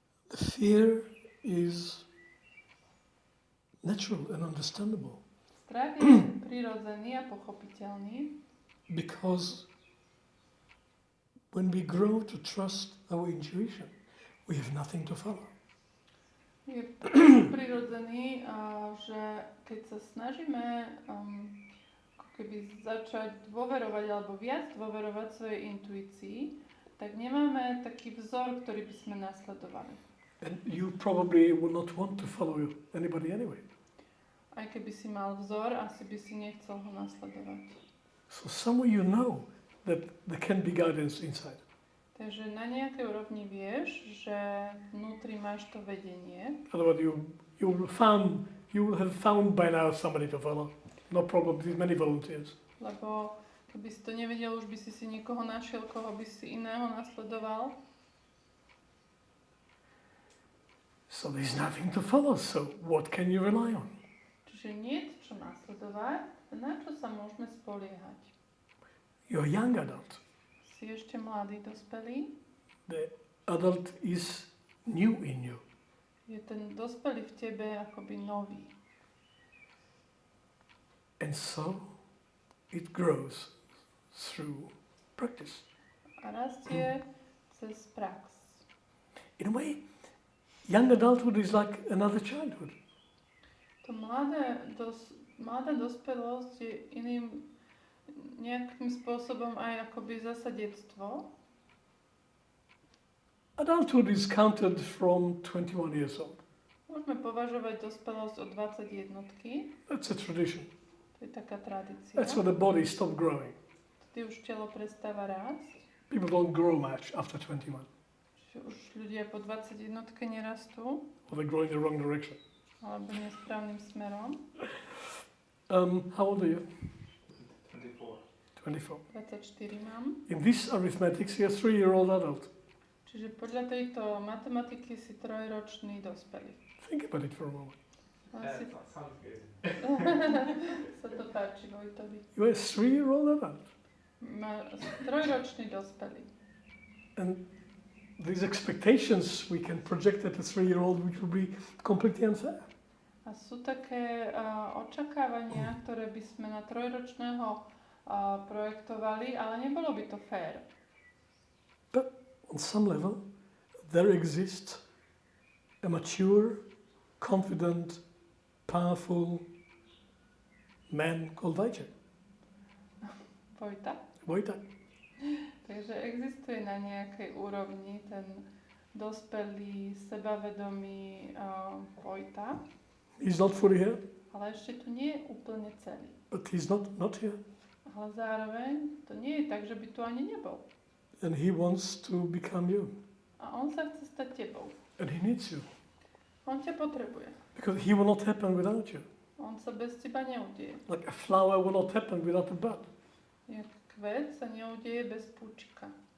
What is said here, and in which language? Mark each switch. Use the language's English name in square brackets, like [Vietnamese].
[English] The fear is natural and understandable [Slovak] Strach je prirodzený a pochopiteľný, [English] because when we grow to trust our intuition, we have nothing to follow. [Slovak] je prirodzený, že keď sa snažíme ako keby začať dôverovať alebo viac dôverovať svojej intuícii, tak nemáme taký vzor, ktorý by sme nasledovali. [English] And you probably will not want to follow anybody anyway. [Slovak] Aj keby si mal vzor, asi by si nechcel ho nasledovať. [English] So somewhere you know that there can be guidance inside. [Slovak] Takže na nejakej úrovni vieš, že vnútri máš to vedenie. [English] Otherwise you will have found by now somebody to follow. No problem, there's many volunteers. [Slovak] Lebo keby si to nevedel, už by si niekoho našiel, koho by si iného nasledoval. [English] So there's nothing to follow, so what can you rely on? [Slovak] Čiže nie je čo nasledovať, na čo sa môžeme spoliehať. [English] You're a young adult. [Slovak] Si ešte mladý, dospelý. [English] The adult is new in you. [Slovak] Je ten dospelý v tebe akoby nový. [English] And so it grows through practice. [Slovak] A rastie cez prax. [English] In a way, young adulthood is like another childhood. [Slovak] To mladá dospelosť je iným nejakým spôsobom aj akoby zasa detstvo. [English] Adulthood is counted from 21 years old. [Slovak] Môžeme považovať dospelosť od 21. [English] That's a tradition. [Slovak] To je taká tradícia. [English] That's when the body stops growing. [Slovak] Vtedy už telo prestáva rásť. [English] People don't grow much after 21. [Slovak] Čiže už ľudia po 21 nerastú. [English] Or they grow in the wrong direction. [Slovak] Alebo nesprávnym smerom. [English] How old are you? 24. [Slovak] 24 mám. [English] In this arithmetics, you're a 3-year-old adult. [Slovak] Čiže podľa tejto matematiky si 3-ročný dospelý. [English] Think about it for a moment. [Slovak] Asi [English] That sounds good. [Slovak] sa to páči Vojtovi. [English] You're a 3-year-old adult. [Slovak] 3-ročný dospelý. [English] And these expectations we can project at a 3-year-old, which would be completely unfair. [Slovak] A sú také očakávania, ktoré by sme na 3-ročného projektovali, ale nebolo by to fér. [English] But on some level, there exists a mature, confident, powerful man called Vajta. [Slovak] Vojta. Takže existuje na nejakej úrovni ten dospelý, sebavedomý Vojta. [English] He's not fully here, [Slovak] Ale ešte tu nie je úplne celý. [English] but he's not here. [Slovak] Ale zároveň to nie je tak, že by tu ani nebol. [English] And he wants to become you. [Slovak] A on sa chce stať tebou. [English] And he needs you. [Slovak] On ťa potrebuje. [English] Because he will not happen without you. [Slovak] On sa bez teba neudeje. [English] Like a flower will not happen without a bud. [Slovak] Jak kvet sa neudeje bez púčika.